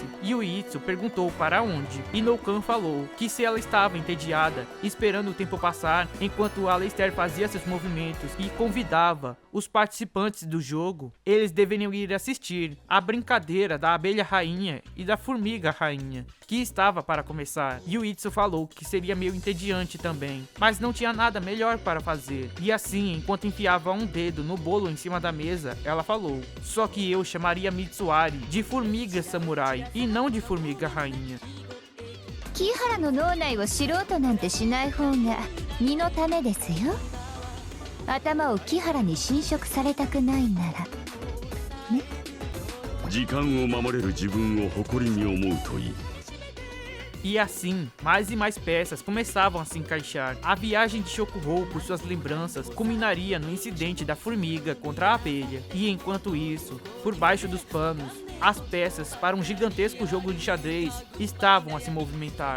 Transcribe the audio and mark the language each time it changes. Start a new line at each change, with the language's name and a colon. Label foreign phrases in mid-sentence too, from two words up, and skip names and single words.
Portuguese: Yuitsu perguntou para onde, e Noukan falou que se ela estava entediada, esperando o tempo passar, enquanto Aleister fazia seus movimentos e convidava os participantes do jogo, eles deveriam ir assistir a brincadeira da abelha rainha e da formiga rainha, que estava para começar. Yuitsu falou que seria meio entediante também, mas não tinha nada melhor para fazer. E assim, enquanto enfiava um dedo no bolo em cima da mesa, ela falou: só que eu chamaria Mitsuari de formiga samurai e não de formiga rainha.
Japanese: 木原の脳内を知ろうとなんてしない方が身のためですよ。頭を木原に侵食されたくないならね。時間を守れる自分を誇りに思うといい。
Portuguese: E assim, mais e mais peças começavam a se encaixar. A viagem de Shokuhou por suas lembranças culminaria no incidente da formiga contra a abelha. E enquanto isso, por baixo dos panos, as peças para um gigantesco jogo de xadrez estavam a se movimentar.